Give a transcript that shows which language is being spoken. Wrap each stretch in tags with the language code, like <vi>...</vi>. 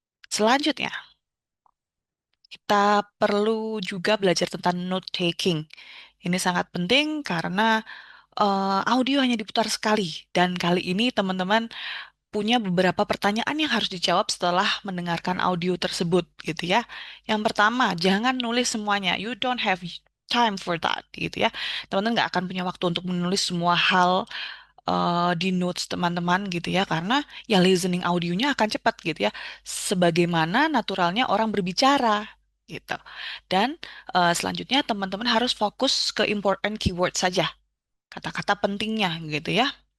<id>Selanjutnya, kita perlu juga belajar tentang note taking. Ini sangat penting karena audio hanya diputar sekali. Dan kali ini teman-teman punya beberapa pertanyaan yang harus dijawab setelah mendengarkan audio tersebut, gitu ya. Yang pertama, jangan nulis semuanya.</id> <en>You don't have time for that,</en> <id>gitu ya. Teman-teman nggak akan punya waktu untuk menulis semua hal di notes teman-teman, gitu ya, karena ya listening audionya akan cepat, gitu ya. Sebagaimana naturalnya orang berbicara, gitu. Dan selanjutnya teman-teman harus fokus ke</id> <en>important keyword</en> <id>saja, kata-kata pentingnya, gitu ya.</id>